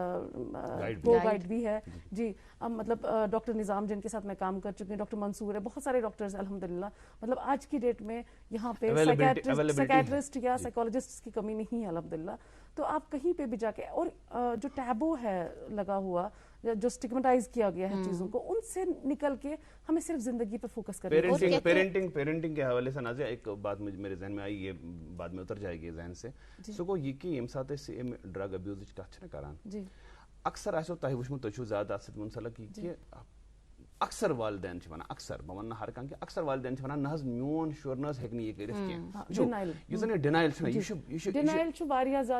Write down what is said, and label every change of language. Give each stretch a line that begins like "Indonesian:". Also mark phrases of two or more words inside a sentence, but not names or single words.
Urdu: کو گائیڈ بھی ہے جی مطلب ڈاکٹر نظام جن کے ساتھ میں کام کر چکی ہوں ڈاکٹر منصور ہے بہت سارے ڈاکٹرز
Arabic: الحمد للہ
Urdu: مطلب آج کی ڈیٹ میں یہاں پہ سائیکیٹرسٹ یا سائیکالوجسٹ کی کمی نہیں ہے
Arabic: الحمد للہ
Urdu: تو آپ کہیں پہ بھی جا کے اور جو ٹیبو ہے لگا ہوا جو اسٹگمیٹائز کیا گیا ہے چیزوں کو ان سے نکل کے ہمیں صرف زندگی پہ فوکس کرنا ہے پیرنٹنگ کے حوالے سے نازیہ ایک بات میرے ذہن میں آئی یہ بعد میں اتر جائے گی ذہن سے
Kashmiri: سو گو یہ کہ ییٚمہِ ساتہٕ أسۍ اَمہِ ڈرگ ابیوزٕچ کتھ چھِنہ کران اکثر آسیو تۄہہِ وٕچھمُت تُہۍ چھِو زیادٕ اتھ سۭتۍ منسلک یہِ کہِ اکثر والدین چھِ ونان اکثر بہٕ ونہٕ نہٕ ہر کانٛہہ کینٛہہ اکثر والدین چھِ ونان نہ حظ میون شُر نہ حظ ہیٚکہِ نہٕ یہِ کٔرِتھ کینٛہہ یُس زن یہِ ڈِنایل چھُنہ ڈِنایل چھُ واریاہ زیادٕ